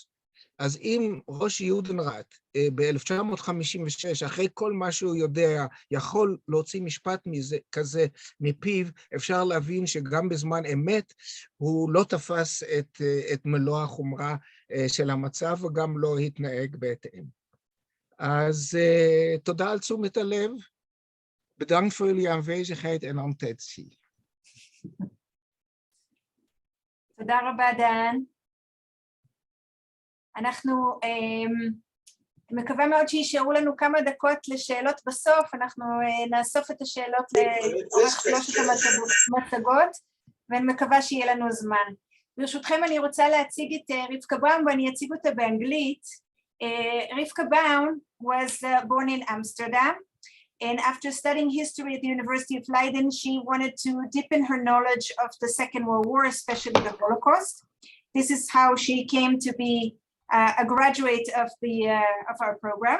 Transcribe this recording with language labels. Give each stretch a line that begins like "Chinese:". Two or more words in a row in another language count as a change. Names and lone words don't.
Hebrew: אז אם ראש יודנראט ב-1956, אחרי כל מה שהוא יודע, יכול להוציא משפט כזה מפיו, אפשר להבין שגם בזמן אמת הוא לא תפס את מלוא החומרה של המצב, וגם לא התנהג בהתאם. אז תודה על תשומת הלב.
Dutch: Bedankt voor jullie aanwezigheid en attentie.
Hebrew: תודה רבה, דן. אנחנו מקווה מאוד שישארו לנו כמה דקות לשאלות בסוף, אנחנו נאסוף את השאלות לאורך 3 המצגות, ואני מקווה שיהיה לנו זמן. ברשותכם אני רוצה להציג את רבקה באום, ואני אציג אותה באנגלית.
English: Rivka Baum was born in Amsterdam, and after studying history at the University of Leiden, she wanted to deepen her knowledge of the Second World War, especially the Holocaust. This is how she came to be a graduate of our program.